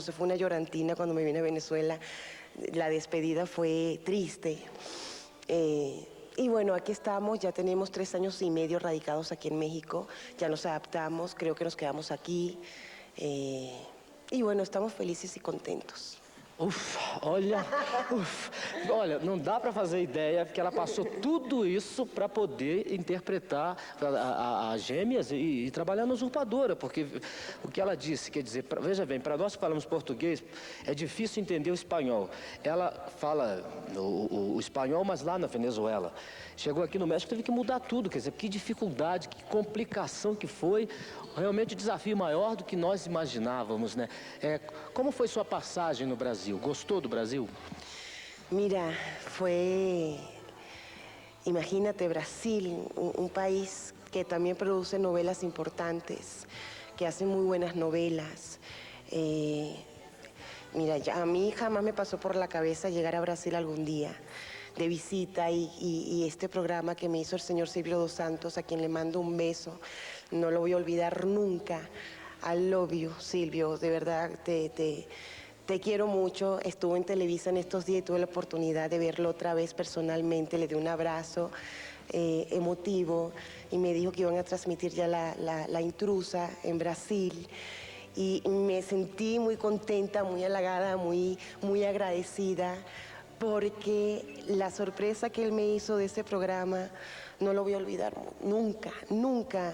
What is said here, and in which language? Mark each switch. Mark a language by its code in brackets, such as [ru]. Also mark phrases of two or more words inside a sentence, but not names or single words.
[es] Se fue una llorantina cuando me vine a Venezuela, la despedida fue triste. Y bueno, aquí estamos, ya tenemos 3 años y medio radicados aquí en México, ya nos adaptamos, creo que nos quedamos aquí, y bueno, estamos felices y contentos. [pt] Olha, não dá para fazer ideia que ela passou tudo isso para poder interpretar a Gêmeas e trabalhar na Usurpadora, porque o que ela disse, quer dizer, veja bem, para nós que falamos português, é difícil entender o espanhol. Ela fala o espanhol, mas lá na Venezuela. Chegou aqui no México, teve que mudar tudo, quer dizer, que dificuldade, que complicação que foi, realmente o desafio maior do que nós imaginávamos, né? Como foi sua passagem no Brasil? Gostou do Brasil? [es] Mira, imagínate, Brasil, un país que también produce novelas importantes, que hace muy buenas novelas. Mira, a mí jamás me pasó por la cabeza llegar a Brasil algún día de visita y este programa que me hizo el señor Silvio Dos Santos, a quien le mando un beso, no lo voy a olvidar nunca. [en] I love you, [es] Silvio, de verdad te quiero mucho. Estuvo en Televisa en estos días y tuve la oportunidad de verlo otra vez personalmente. Le di un abrazo emotivo y me dijo que iban a transmitir ya la intrusa en Brasil. Y me sentí muy contenta, muy halagada, muy agradecida, porque la sorpresa que él me hizo de ese programa no lo voy a olvidar nunca, nunca.